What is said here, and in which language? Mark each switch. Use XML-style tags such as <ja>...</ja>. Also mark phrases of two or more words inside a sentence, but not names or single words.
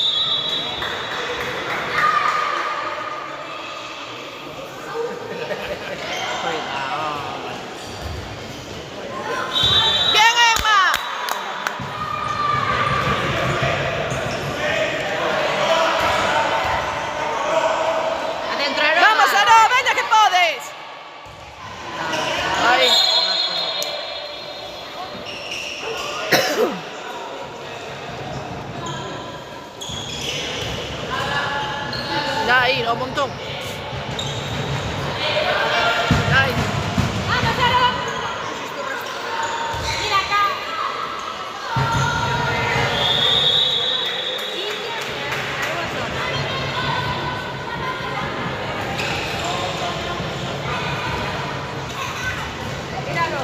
<es>Bien, Emma. Adentro, Aroa. Vamos, Aroa,</es> <gl>veña que podes. Aí. Aí, ao montón. Aí. Vamos, Aroa.</gl> <es>Mira acá. Míralo.</es>